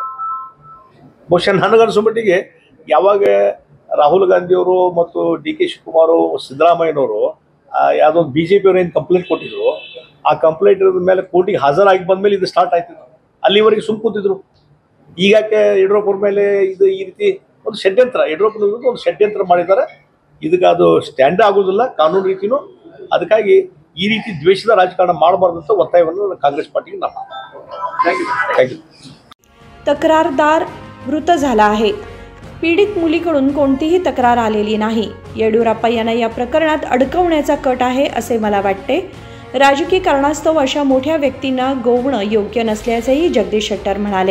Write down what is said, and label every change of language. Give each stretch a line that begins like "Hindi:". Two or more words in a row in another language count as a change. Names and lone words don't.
Kannada: ಬಹುಶಃ ನನಗನ್ಸೋ ಮಟ್ಟಿಗೆ ಯಾವಾಗ ರಾಹುಲ್ ಗಾಂಧಿಯವರು ಮತ್ತು DK ಶಿವಕುಮಾರ್ ಸಿದ್ದರಾಮಯ್ಯನವರು ಯಾವುದೋ BJP ಅವರು ಏನು ಕಂಪ್ಲೇಂಟ್ ಕೊಟ್ಟಿದ್ರು, ಆ ಕಂಪ್ಲೇಂಟ್ ಮೇಲೆ ಕೋರ್ಟಿಗೆ ಹಾಜರಾಗಿ ಬಂದಮೇಲೆ ಇದು ಸ್ಟಾರ್ಟ್ ಆಯ್ತಿದ್ರು. ಅಲ್ಲಿವರೆಗೆ ಸುಮ್ ಕೂತಿದ್ರು. ಈಗಾಕೆ ಯಡಿಯೂರಪ್ಪರ ಮೇಲೆ ಇದು ಈ ರೀತಿ ಒಂದು ಷಡ್ಯಂತ್ರ, ಯಡಿಯೂರಪ್ಪನ ವಿರುದ್ಧ ಒಂದು ಷಡ್ಯಂತ್ರ ಮಾಡಿದ್ದಾರೆ. ಇದಕ್ಕೆ ಅದು ಸ್ಟ್ಯಾಂಡ್ ಆಗೋದಿಲ್ಲ ಕಾನೂನು ರೀತಿನೂ. ಅದಕ್ಕಾಗಿ ಈ ರೀತಿ ದ್ವೇಷದ ರಾಜಕಾರಣ ಮಾಡಬಾರ್ದಂತ ಒತ್ತಾಯವನ್ನು
Marathi: काँग्रेस पार्टीने
Kannada: ನಾವು.
English: thank you.
Marathi: तक्रारदार मृत झाला आहे. पीडित मुलीकडून कोणतीही तक्रार आलेली नाही. येडियुरप्पा यांना या प्रकरणात अडकवण्याचा कट आहे असे मला वाटते. राजकीय कारणास्तव अशा मोठ्या व्यक्तींना गोवणं योग्य नसल्याचेही जगदीश शेट्टर म्हणाले.